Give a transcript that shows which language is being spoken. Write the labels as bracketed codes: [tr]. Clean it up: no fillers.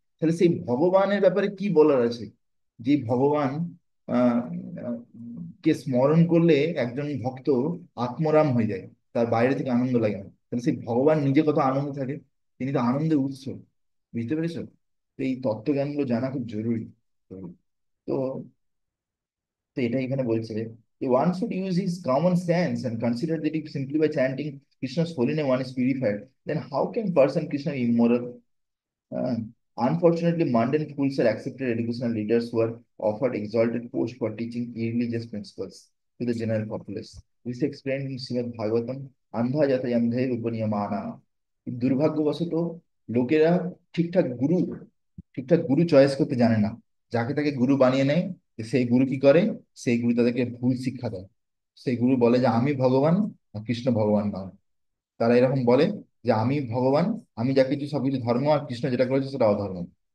[bn] তাহলে সেই ভগবানের ব্যাপারে কি বলার আছে? যে ভগবান আহ আহ, কে স্মরণ করলে একজন ভক্ত আত্মরাম হয়ে যায়, তার বাইরে থেকে আনন্দ লাগে না, তাহলে সেই ভগবান নিজে কত আনন্দ থাকে, তিনি তো আনন্দের উৎস। বুঝতে পেরেছো? তো এই তত্ত্বজ্ঞানগুলো জানা খুব জরুরি। তো তো তো এটা এখানে বলছে যে [en] one should use his common sense and consider that if simply by chanting Krishna's holy name one is purified, then how can person Krishna be immoral? Uh, Unfortunately, mundane fools are accepted educational leaders who are offered exalted posts for teaching irreligious principles to the general populace. This is explained in Srimad Bhagavatam, Andha jata yamdhe upaniyamana. [bn] দুর্ভাগ্যবশত লোকেরা ঠিকঠাক গুরু ঠিকঠাক গুরু choice করতে জানে না। যাকে তাকে গুরু বানিয়ে নেয়। সেই গুরু কি করে? সেই গুরু তাদেরকে ভুল শিক্ষা দেয়। সেই গুরু বলে যে আমি ভগবান, আর কৃষ্ণ ভগবান নয়। তারা এরকম বলে যে আমি ভগবান, আমি যা কিছু সবকিছু ধর্ম, আর কৃষ্ণ যেটা করেছে সেটা অধর্ম।